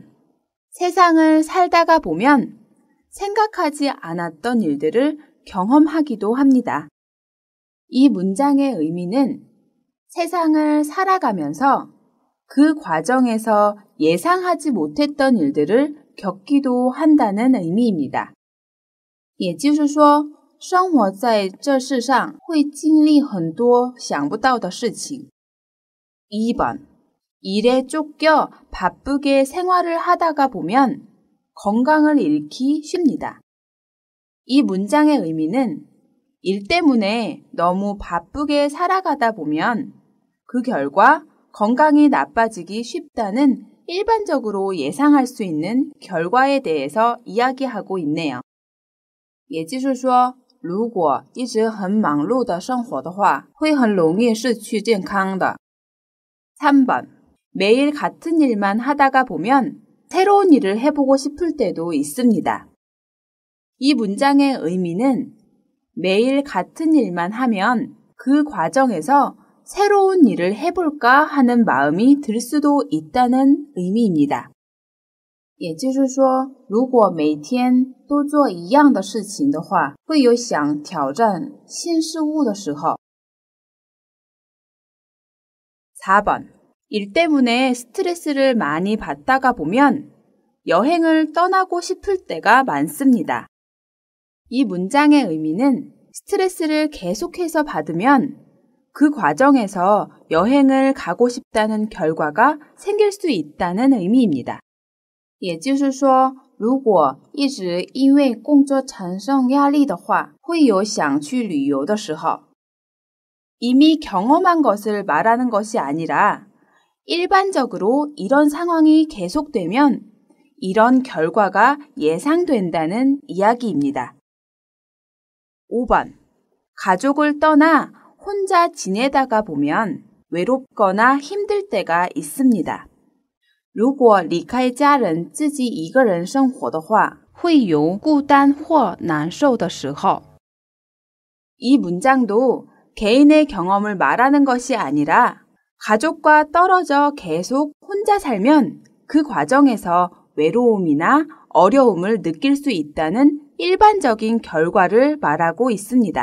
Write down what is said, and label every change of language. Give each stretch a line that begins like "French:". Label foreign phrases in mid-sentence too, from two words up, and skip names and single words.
Korean: 세상을 살다가 보면 생각하지 않았던 일들을 경험하기도 합니다. 이 문장의 의미는 세상을 살아가면서 그 과정에서 예상하지 못했던 일들을 겪기도 한다는 의미입니다.
Chinese: 也就是说生活在这世上会经历很多想不到的事情 2번.
Korean: 일에 쫓겨 바쁘게 생활을 하다가 보면 건강을 잃기 쉽니다. 이 문장의 의미는 일 때문에 너무 바쁘게 살아가다 보면 그 결과 건강이 나빠지기 쉽다는 일반적으로 예상할 수 있는 결과에 대해서 이야기하고 있네요.
Chinese: 也就是说如果一直很忙碌的生活的话会很容易失去健康的 3번.
Korean: 매일 같은 일만 하다가 보면 새로운 일을 해보고 싶을 때도 있습니다. 이 문장의 의미는 매일 같은 일만 하면 그 과정에서 새로운 일을 해볼까 하는 마음이 들 수도 있다는 의미입니다.
Chinese: 也就是说如果每天都做一样的事情的话会有想挑战新事物的时候 4번.
Korean: 일 때문에 스트레스를 많이 받다가 보면 여행을 떠나고 싶을 때가 많습니다. 이 문장의 의미는 스트레스를 계속해서 받으면 그 과정에서 여행을 가고 싶다는 결과가 생길 수 있다는 의미입니다.
Chinese: 也就是说如果一直因为工作产生压力的话会有想去旅游的时候
Korean: 이미 경험한 것을 말하는 것이 아니라 일반적으로 이런 상황이 계속되면 이런 결과가 예상된다는 이야기입니다. 5번. 가족을 떠나 혼자 지내다가 보면 외롭거나 힘들 때가 있습니다.
Chinese: 如果离开家人自己一个人生活的话会有孤单或难受的时候
Korean: 이 문장도 개인의 경험을 말하는 것이 아니라 가족과 떨어져 계속 혼자 살면 그 과정에서 외로움이나 어려움을 느낄 수 있다는 일반적인 결과를 말하고 있습니다.